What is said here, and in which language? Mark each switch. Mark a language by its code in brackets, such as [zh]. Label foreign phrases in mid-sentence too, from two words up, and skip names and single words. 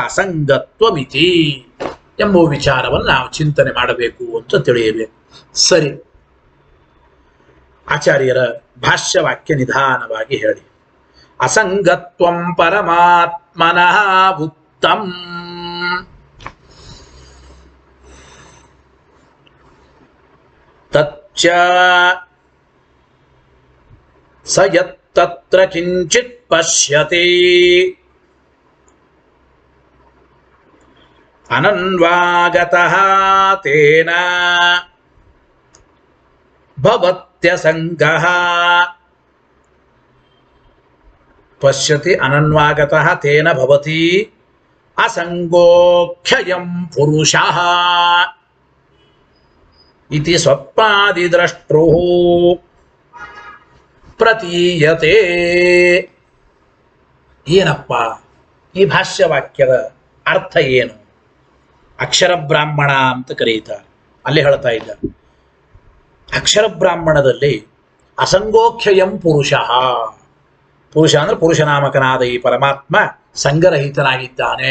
[kn] ಅಸಂಗತ್ವ ಮಿತಿ ಎಂಬ ವಿಚಾರವನ್ನು ನಾವು ಚಿಂತನೆ ಮಾಡಬೇಕು ಅಂತ ತಿಳಿಯಬೇಕು. ಸರಿ, ಆಚಾರ್ಯರ ಭಾಷ್ಯವಾಕ್ಯ ನಿಧಾನವಾಗಿ ಹೇಳಿ. [sa] ಅಸಂಗತ್ವಂ ಪರಮಾತ್ಮನಃ ಉತ್ತಂ ತಚ್ಚ ಸ ಯತ್ತತ್ರ ಕಿಂಚಿತ್ ಪಶ್ಯತಿ ಅನನ್ವಾಗತಃ ತೇನ ಭವತ್ಯಸಂಗಃ. ಪಶ್ಯತಿ ಅನನ್ವಾಗತಃ ತೇನ ಭವತಿ ಅಸಂಗೋಖ್ಯಯಂ ಪುರುಷಃ ಇತಿ ಸ್ವಪ್ನಾದಿದ್ರಷ್ಟೃಃ ಪ್ರತೀಯತೆ. [kn] ಏನಪ್ಪ ಈ ಭಾಷ್ಯವಾಕ್ಯದ ಅರ್ಥ ಏನು? ಅಕ್ಷರ ಬ್ರಾಹ್ಮಣ ಅಂತ ಕರೆಯುತ್ತಾರೆ. ಅಲ್ಲಿ ಹೇಳ್ತಾ ಇದ್ದ ಅಕ್ಷರ ಬ್ರಾಹ್ಮಣದಲ್ಲಿ [sa] ಅಸಂಗೋಖ್ಯಯಂ ಪುರುಷ, [kn] ಪುರುಷ ಅಂದ್ರೆ ಪುರುಷನಾಮಕನಾದ ಈ ಪರಮಾತ್ಮ ಸಂಗರಹಿತನಾಗಿದ್ದಾನೆ.